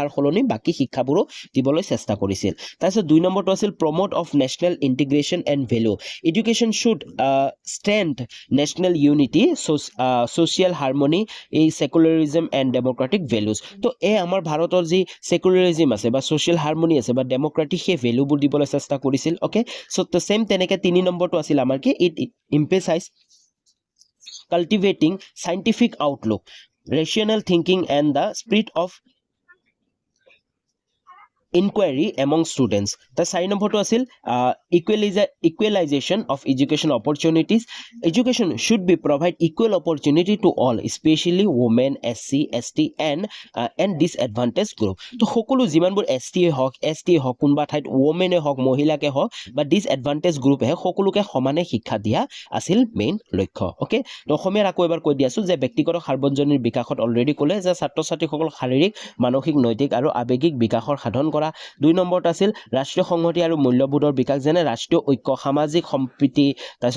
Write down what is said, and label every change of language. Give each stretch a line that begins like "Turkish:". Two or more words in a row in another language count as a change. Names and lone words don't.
Assamese: সলনি বাকি শিক্ষাবোৰো দিবলৈ চেষ্টা কৰিছিল তাৰপিছত 2 নম্বৰটো আছিল
English: promote of national integration and value education should strength national unity social harmony
Assamese: এই
English: secularism and democratic values
Assamese: তো এই আমাৰ ভাৰতৰ যি সেকুলাৰিজম আছে বা
English: social harmony
Assamese: আছে বা ডেমক্ৰেটিক সেই ভ্যালুবোৰ দিবলৈ চেষ্টা কৰিছিল
English: okay so
Assamese: তো সেম তেনেকৈ 3 নম্বৰটো আছিল আমাৰ কি
English: it emphasize cultivating scientific outlook rational thinking and the spirit of inquiry among students the 4
Assamese: নম্বৰটো আছিল
English: equalization of education opportunities education should be provide equal opportunity to all especially women SC ST and disadvantaged group
Assamese: তো সকলো যিমানবোৰ ST হওক কোনবা ঠাইত
English: women
Assamese: হওক মহিলাকে হওক বা
English: disadvantaged group
Assamese: হে সকলোকে সমানে শিক্ষা দিয়া আছিল মেইন লক্ষ্য ওকে তো অসমীয়াত আকৌ এবাৰ কৈ দি আছো যে ব্যক্তিগত সাৰ্বজনীন বিকাশত অলৰেডি ক'লে যে ছাত্ৰ ছাত্ৰীসকল শাৰীৰিক মানসিক নৈতিক আৰু আৱেগিক বিকাশৰ সাধন কৰা 2 নম্বৰত আছিল ৰাষ্ট্ৰীয় সংহতি আৰু মূল্যবোধৰ বিকাশ যেনে ৰাষ্ট্ৰীয় ঐক্য সামাজিক সম্প্ৰীতি তাৰপিছত